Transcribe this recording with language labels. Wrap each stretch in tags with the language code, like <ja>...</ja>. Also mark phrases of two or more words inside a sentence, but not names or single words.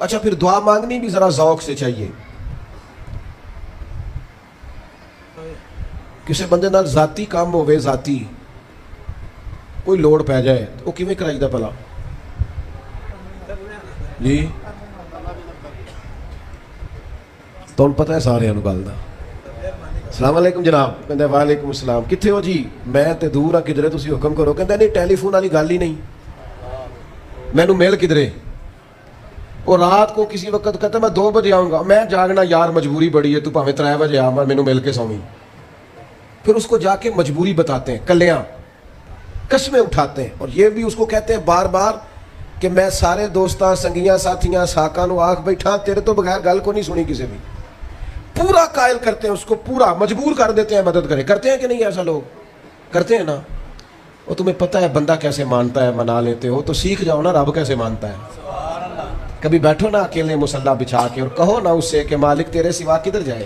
<ur>اچھا پھر دعا مانگنی بھی ذرا ذوق سے چاہیے۔</ur> <pa>کسی بندے نال ذاتی کام ہوئے، ذاتی کوئی لوڑ پہ جائے تو وہ کیویں کرائی دا بھلا؟ جی تو پتہ ہے سارے گل دا۔</pa> <ar>السلام علیکم</ar> <pa>جناب، کہندا</pa> <ar>وعلیکم السلام،</ar> <pa>کتنے ہو جی؟ میں تے دور ہاں، کدھرے تسی حکم کرو۔ کہندا نہیں ٹیلی فون والی گل ہی نہیں، مینوں مل کدھرے؟</pa> <ur>اور رات کو کسی وقت کہتا میں 2 بجے آؤں گا،</ur> <pa>میں جاگنا یار مجبوری بڑی ہے، تو پاویں 3 بجے آ، مینوں مل کے سویں۔</pa> <ur>پھر اس کو جا کے مجبوری بتاتے ہیں، کلیاں قسمیں اٹھاتے ہیں، اور یہ بھی اس کو کہتے ہیں بار بار کہ</ur> <pa>میں سارے دوستاں، سنگیاں، ساتھیاں، ساکاں نو آکھ بیٹھا، تیرے تو بغیر گل کو نہیں سنی کسی بھی۔</pa> <ur>پورا قائل کرتے ہیں اس کو، پورا مجبور کر دیتے ہیں مدد کرے۔ کرتے ہیں کہ نہیں؟ ایسا لوگ کرتے ہیں نا۔ اور تمہیں پتہ ہے بندہ کیسے مانتا ہے، منا لیتے ہو تو سیکھ جاؤ نا رب کیسے مانتا ہے۔ کبھی بیٹھو نا اکیلے مصلی بچھا کے اور کہو نا اس سے کہ مالک تیرے سوا کدھر جائے؟</ur>